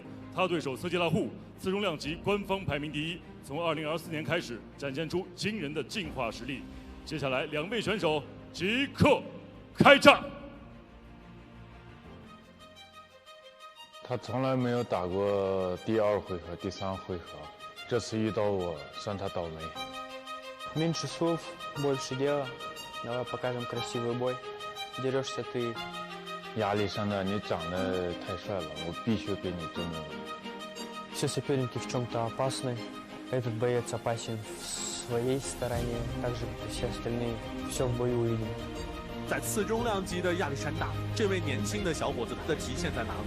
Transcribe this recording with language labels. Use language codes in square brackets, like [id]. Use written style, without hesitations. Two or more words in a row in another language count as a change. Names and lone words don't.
[zh] 他对手瑟基拉户次中量级官方排名第1，从2024年开始展现出惊人的进化实力。接下来2位选手即刻开战。他从来没有打过第2回合、第3回合，这次遇到我，算他倒霉。 [ru] Меньше слов, больше дела. Давай покажем красивый бой. Дерешься ты. [zh] 亚历山大，你长得太帅了，我必须给你证明。 [ru] Все соперники в чем-то опасны. Этот боец опасен в своей стороне, так же как и все остальные. Все в бою увидим. [zh] 在次中量级的亚历山大，这位年轻的小伙子，他的极限在哪里？